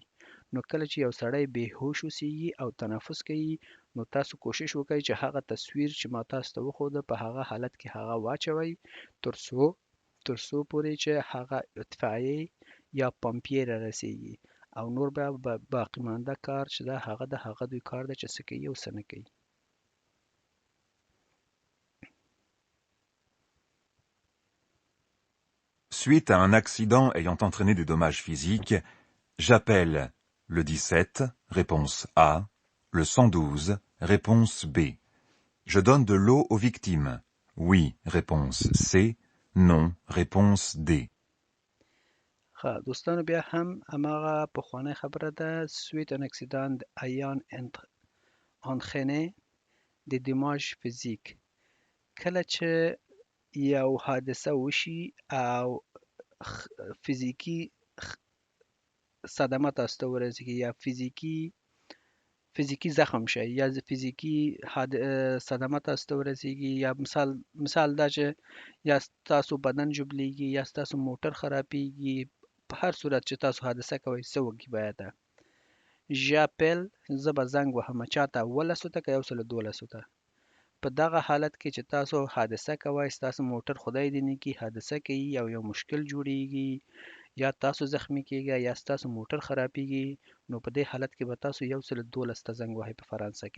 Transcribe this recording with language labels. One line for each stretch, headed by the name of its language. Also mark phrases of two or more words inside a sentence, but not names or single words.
Pashto: نو کله چې یو سړی بېهوش اوسیږي او تنفس کوي، نو تاسو کوشش وکړئ چې هغه تصویر چې ما تاسو ته وښوده په هغه حالت کې هغه واچوئ تر څو پورې چې هغه اطفائیې یا پمپیې را رسیږي، او نور به باقی مانده کار چې ده هغه دوی کار ده چې څه کوي او څه نه کوي.
French: Suite à un accident ayant entraîné des dommages physiques, j'appelle le 17, réponse A, le 112, réponse B. Je donne de l'eau aux victimes. Oui, réponse C. Non, réponse D.
Pashto: دوستانو بیا هم هماغه پخوانۍ خبره ده.
French: Suite un accident ayant entraîné des dommages physiques.
Pashto: کله چې یو حادثه وشي او فیزیکی صدمه تاسو ته ورسیږي، یا فیزیکی زخم شي، یا فیزیکی صدمه تاسو ته ورسیږي، یا مثال دا چې یا تاسو بدن جبلیږي یا تاسو موټر خرابیږي، په هر صورت چې تاسو حادثه کوئ څه وکړئ باید ژاپل زه به زنګ وهم چاته 12 ته که 112 ته. په دغه حالت کې چې تاسو حادثه کوئ، تاسو موټر خدای دې نه کړي حادثه کوي او یو مشکل جوړیږي، یا تاسو زخمی کیږئ یا تاسو موټر خرابیږي، نو په دې حالت کې به تاسو 112 ته زنګ وهئ په فرانسه کې.